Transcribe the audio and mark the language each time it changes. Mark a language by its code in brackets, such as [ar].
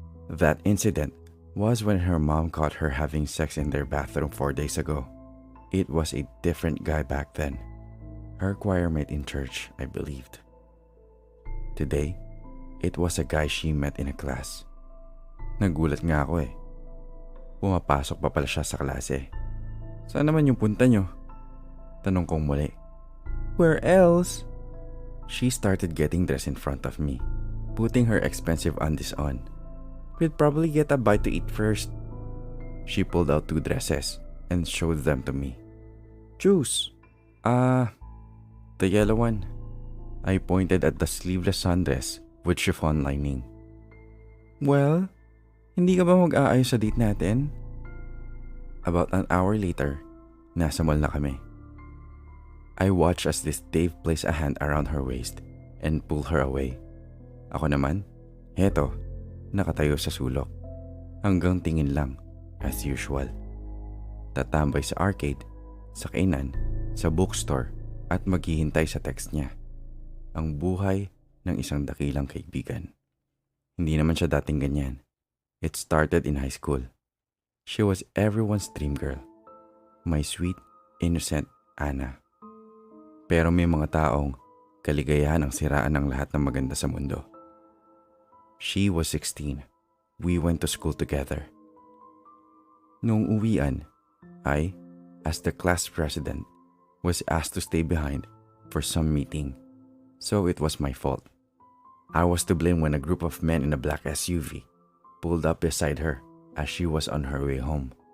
[en] That incident was when her mom caught her having sex in their bathroom 4 days ago. It was a different guy back then. Her choir mate in church, I believed. Today, it was a guy she met in a class. [tl] Nagulat nga ako eh. Pumapasok pa pala siya sa klase. Saan naman yung punta nyo? Tanong kong muli. [en] Where else? She started getting dressed in front of me, putting her expensive undies on. We'd probably get a bite to eat first. She pulled out 2 dresses and showed them to me. Choose. The yellow one. I pointed at the sleeveless sundress with chiffon lining. [tl] Well, hindi ka ba mag-aayos sa date natin? [en] About an hour later, [tl] nasa mall na kami. [en] I watched as this Dave placed a hand around her waist and pulled her away. [tl] Ako naman, heto, nakatayo sa sulok. Hanggang tingin lang, [en] as usual. [tl] Tatambay sa arcade, sa kainan, sa bookstore, at maghihintay sa text niya. Ang buhay ng isang dakilang kaibigan. Hindi naman siya dating ganyan. [en] It started in high school. She was everyone's dream girl. My sweet, innocent Ana. [tl] Pero may mga taong kaligayahan ang siraan ng lahat ng maganda sa mundo. [en] She was 16. We went to school together. [tl] Noong uwian, [en] I, as the class president, was asked to stay behind for some meeting. So it was my fault. I was to blame when a group of men in a black SUV pulled up beside her as she was on her way home.